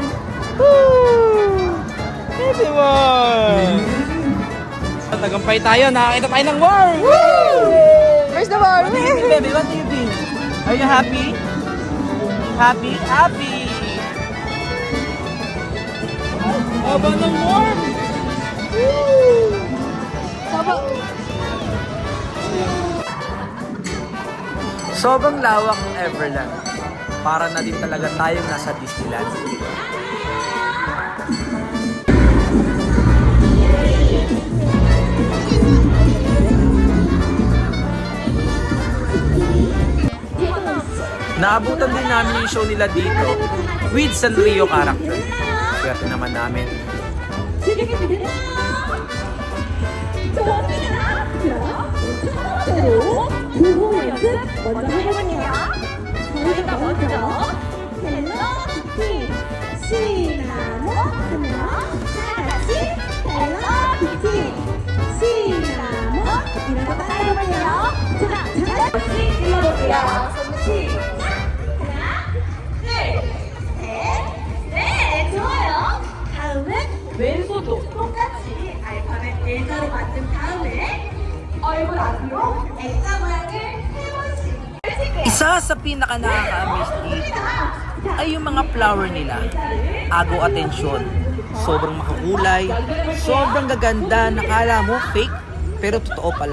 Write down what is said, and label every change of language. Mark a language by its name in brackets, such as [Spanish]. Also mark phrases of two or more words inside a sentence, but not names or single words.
[English] Woo! Baby warm. [Filipino] Tagumpay tayo, nakakita tayo ng warm. Woo! [English] Where's the warm? What do you feel, baby? What do you feel? Are you happy? Happy? Happy! [Filipino] Haba ng warm! Sobrang lawak ng Everland. Para na din talaga tayong nasa Disneyland. Naabutan din namin yung show nila dito [English] with Sanrio character. [Filipino] Swerte naman namin. [Korean] 저희가 먼저 헬로키티 시나몬 하나 다같이 헬로키티 시나몬 이라고 따라해볼게요. 자, 다시 일러볼게요. 손 시작. 하나, 둘, 셋, 네, 좋아요. 다음은 왼손도 똑같이 알파벳 L자로 만든 다음에 얼굴 앞으로 X 모양을 해보시고 [Filipino] Isa sa pinaka nakaka-amaze dito ay yung mga flower nila. Agaw atensyon. Sobrang makakulay, sobrang gaganda, nakala mo fake, pero totoo pala.